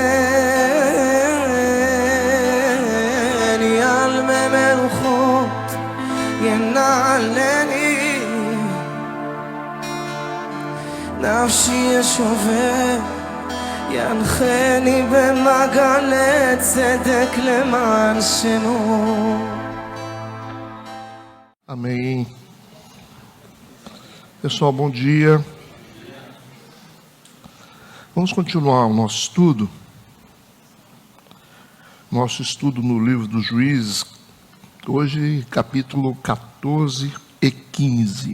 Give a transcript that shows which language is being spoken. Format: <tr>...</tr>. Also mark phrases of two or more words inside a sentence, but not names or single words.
<he>על מי מלוכות ינעלני נפשי ישובר ינחני במעגלי צדק למען שמו.</he> <pt>Amém. Pessoal, bom dia. Vamos continuar o nosso estudo. Nosso estudo no livro dos Juízes. Hoje, capítulo 14 e 15.</pt>